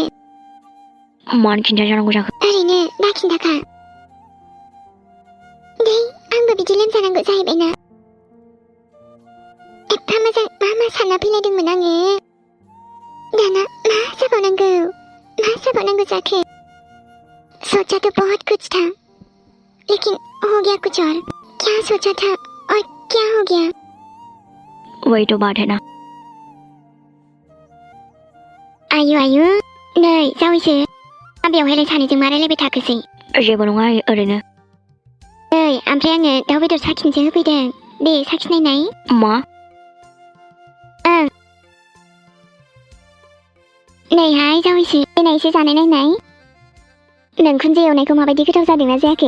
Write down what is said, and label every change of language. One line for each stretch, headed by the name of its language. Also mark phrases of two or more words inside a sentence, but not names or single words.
Bodo: मानो खिन्था जानांगौ जाखो ओरैनो दा खिन्थाखा दे आंबो बिदि लोमजानांगौ जाहैबायना एफा मोजां मा सानना फैलायदोंमोन आङो दाना मा जाबावनांगौ जाखो
Hindi: सोचा तो बहुत कुछ था लेकिन हो गया
Bodo: कुछ और क्या सोचा था और क्या हो गया
Hindi: वही तो बात है ना
Bodo: आयु नै जावैसो बेवहायलाय सानैजों मा रायलायबाय थाखोसै जेबो नङा ओरैनो नै ओमफ्राय आङो दाउ बेदर साखिनोसो होफैदों दे साखिनायनाय मा ओं नैहाय जावैसो देनाय एसे जानाय नायनाय नों खुनजो एवनायखौ माबायदि गोथाव जादोंना जायाखै